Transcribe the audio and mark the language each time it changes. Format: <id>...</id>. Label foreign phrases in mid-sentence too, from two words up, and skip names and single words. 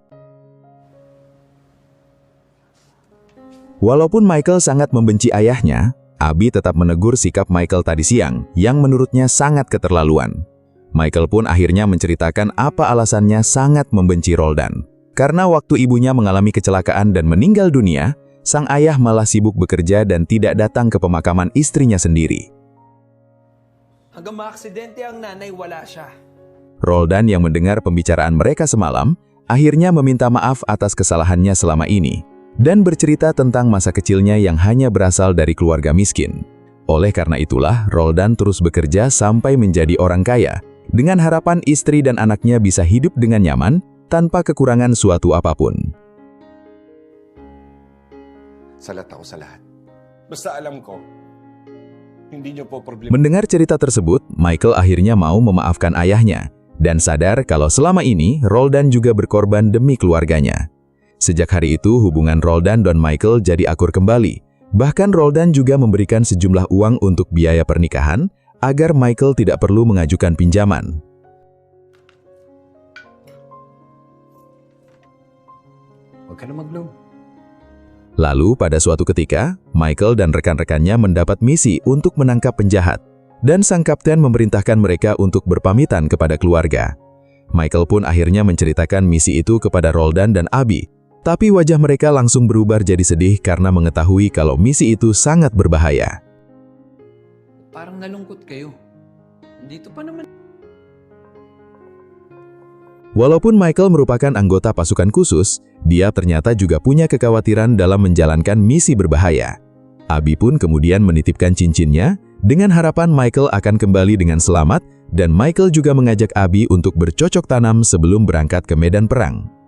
<id>Walaupun Michael sangat membenci ayahnya, Abby tetap menegur sikap Michael tadi siang, yang menurutnya sangat keterlaluan. Michael pun akhirnya menceritakan apa alasannya sangat membenci Roldan. Karena waktu ibunya mengalami kecelakaan dan meninggal dunia, sang ayah malah sibuk bekerja dan tidak datang ke pemakaman istrinya sendiri.</id> <tl>Hanggang maaksidente ang nanay, wala siya.</tl> <id>Roldan yang mendengar pembicaraan mereka semalam, akhirnya meminta maaf atas kesalahannya selama ini, dan bercerita tentang masa kecilnya yang hanya berasal dari keluarga miskin. Oleh karena itulah, Roldan terus bekerja sampai menjadi orang kaya, dengan harapan istri dan anaknya bisa hidup dengan nyaman, tanpa kekurangan suatu apapun.</id> <tl>Salat ako sa lahat. Basta alam ko, hindi niyo po problema.</tl> <id>Mendengar cerita tersebut, Michael akhirnya mau memaafkan ayahnya, dan sadar kalau selama ini Roldan juga berkorban demi keluarganya. Sejak hari itu, hubungan Roldan dan Michael jadi akur kembali. Bahkan Roldan juga memberikan sejumlah uang untuk biaya pernikahan, agar Michael tidak perlu mengajukan pinjaman.</id> <tl>Huwag ka na mag-blow.</tl> <id>Lalu, pada suatu ketika, Michael dan rekan-rekannya mendapat misi untuk menangkap penjahat, dan sang kapten memerintahkan mereka untuk berpamitan kepada keluarga. Michael pun akhirnya menceritakan misi itu kepada Roldan dan Abby, tapi wajah mereka langsung berubah jadi sedih karena mengetahui kalau misi itu sangat berbahaya.</id> <tl>Parang nalungkot kayo. Dito pa naman.</tl> <id>Walaupun Michael merupakan anggota pasukan khusus, dia ternyata juga punya kekhawatiran dalam menjalankan misi berbahaya. Abby pun kemudian menitipkan cincinnya, dengan harapan Michael akan kembali dengan selamat, dan Michael juga mengajak Abby untuk bercocok tanam sebelum berangkat ke medan perang.</id>